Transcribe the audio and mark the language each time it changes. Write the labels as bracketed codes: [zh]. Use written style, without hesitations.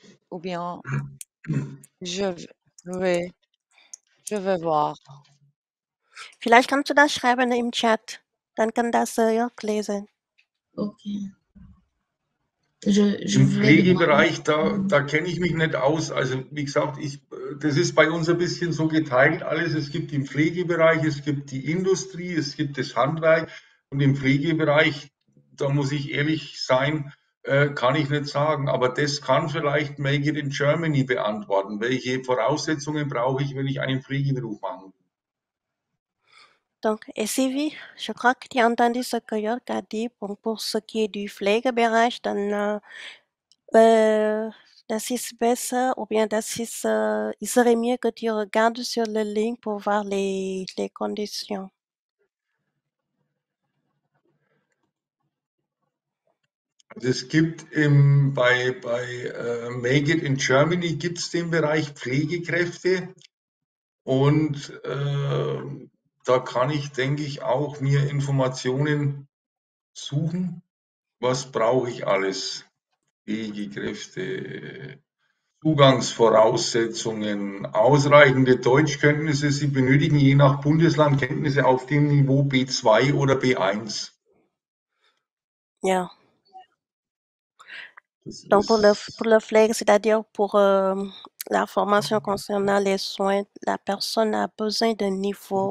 [fr] Ou bien je oui, je vais voir. [de] Vielleicht kannst du das schreiben im Chat. Dann kann das Jörg lesen. Okay. Im Pflegebereich, da kenne ich mich nicht aus. Also wie gesagt, das ist bei uns ein bisschen so geteilt alles. Es gibt den Pflegebereich, es gibt die Industrie, es gibt das Handwerk. Und im Pflegebereich, da muss ich ehrlich sein, kann ich nicht sagen. Aber das kann vielleicht Make It in Germany beantworten. Welche Voraussetzungen brauche ich, wenn ich einen Pflegeberuf machen will? [fr] Donc, et Sylvie, je crois que tu as entendu ce que Jörg a dit. Bon, pour ce qui est du Pflegebereich, [de] dann das ist besser [fr] ou bien il serait mieux que tu regardes sur le link pour voir les conditions. [de] Also es gibt bei Make It in Germany gibt es den Bereich Pflegekräfte. Und da kann ich, denke ich, auch mir Informationen suchen. Was brauche ich alles? Pflegekräfte, Zugangsvoraussetzungen, ausreichende Deutschkenntnisse. Sie benötigen je nach Bundesland Kenntnisse auf dem Niveau B2 oder B1. Ja. Das [fr] Donc, pour [de] ist [fr] le flag, c'est-à-dire pour la formation concernant les soins, la personne a besoin d'un niveau